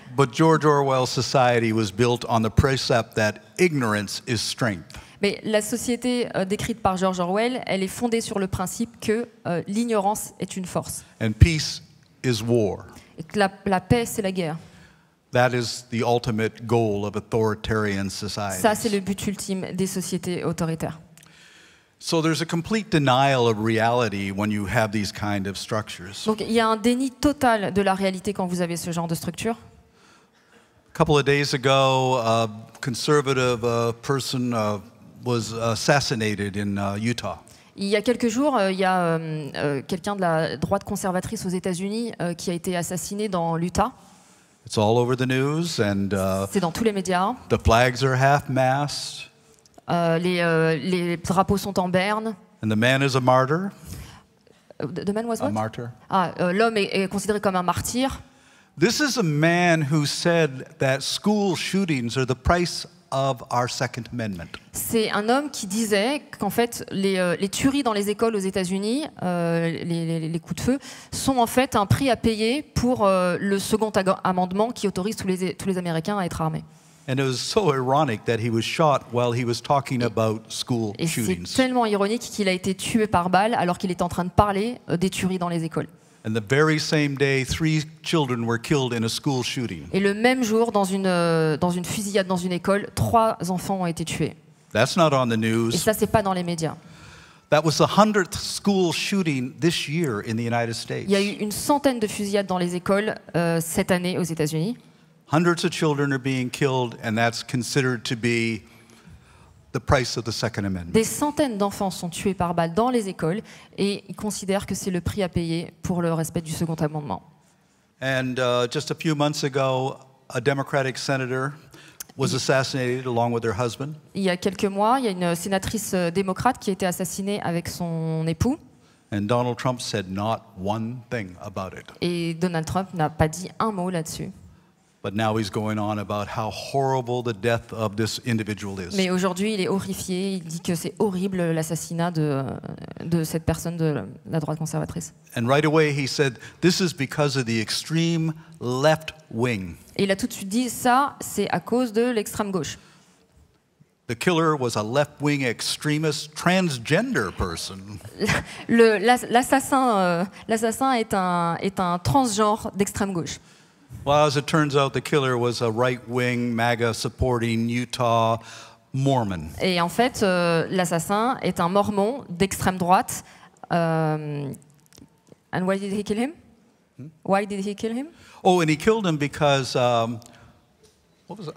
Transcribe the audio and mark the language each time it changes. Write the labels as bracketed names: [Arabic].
[English] But George Orwell's society was built on the precept that ignorance is strength. [French] Mais la société décrite par George Orwell, elle est fondée sur le principe que l'ignorance est une force. [English] And peace is war. [French] Et que la paix, c'est la guerre. [English] That is the ultimate goal of authoritarian societies. [French] Ça, c'est le but ultime des sociétés autoritaires. [English] So there's a complete denial of reality when you have these kind of structures. [French] Donc il y a un déni total de la réalité quand vous avez ce genre de structure. [English] A couple of days ago, a conservative person was assassinated in Utah. [French] Il y a quelques jours, il y a quelqu'un de la droite conservatrice aux États-Unis qui a été assassiné dans l'Utah. [English] It's all over the news, and [French] C'est dans tous les médias. [English] the flags are half-mast, [French] Les drapeaux sont en berne. [English] and the man is a martyr. The man was A what? martyr. [French] L'homme est considéré comme un martyr. [English] This is a man who said that school shootings are the price of our Second Amendment. [French] C'est un homme qui disait qu'en fait, les tueries dans les écoles aux États-Unis, les coups de feu, sont en fait un prix à payer pour le second amendement qui autorise tous les Américains à être armés. [English] And it was so ironic that he was shot while he was talking about school [French] Et c'est [English] shootings. [French] tellement ironique qu'il a été tué par balle alors qu'il était en train de parler des tueries dans les écoles. [English] And the very same day, 3 children were killed in a school shooting. [French] Et le même jour, dans une fusillade dans une école, 3 enfants ont été tués. [English] That's not on the [French] Et [English] news. [French] ça, c'est pas dans les médias. [English] That was the 100th school shooting this year in the United States. [French] Il y a eu une centaine de fusillades dans les écoles cette année aux États-Unis. [English] Hundreds of children are being killed, and that's considered to be the price of the Second Amendment. [French] Des centaines d'enfants sont tués par balle dans les écoles et ils considèrent que c'est le prix à payer pour le respect du Second Amendement. [English] And just a few months ago, a Democratic senator was assassinated along with her husband. [French] Il y a quelques mois, il y a une sénatrice démocrate qui a été assassinée avec son époux [English] And Donald Trump said not one thing about it. [French] et Donald Trump n'a pas dit un mot là-dessus. [English] But now he's going on about how horrible the death of this individual is. [French] Mais aujourd'hui, il est horrifié, il dit que c'est horrible l'assassinat de cette personne de la droite conservatrice. [English] And right away he said, this is because of the extreme left wing. [French] Et il a tout de suite dit, ça, c'est à cause de l'extrême gauche. [English] The killer was a left-wing extremist transgender person. [French] L'assassin est un transgenre d'extrême gauche. [English] Well, as it turns out, the killer was a right-wing, MAGA-supporting Utah Mormon. [French] Et en fait, l'assassin est un mormon d'extrême droite. [English] And why did he kill him? Why did he kill him? Oh, and he killed him because, what was it?